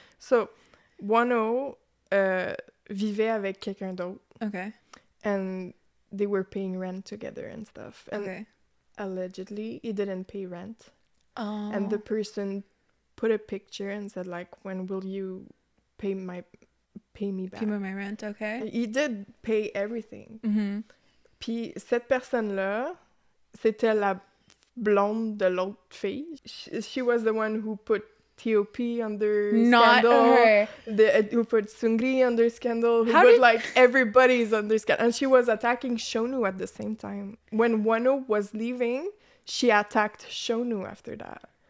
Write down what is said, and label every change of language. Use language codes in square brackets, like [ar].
[fr] So, Wonho vivait avec quelqu'un d'autre. [en] Okay. And they were paying rent together and stuff. And Okay. allegedly, he didn't pay rent. Oh. And the person put a picture and said, like, when will you pay me back? Pay me my rent, okay. He did pay everything. Mm-hmm. [fr] Puis cette personne-là, c'était la blonde de l'autre fille. [en] She was the one who put T.O.P. under Not scandal. her. Who put Seungri under scandal. Who put like everybody's under scandal. And she was attacking Shonu at the same time. When Wonho was leaving, she attacked Shonu after that.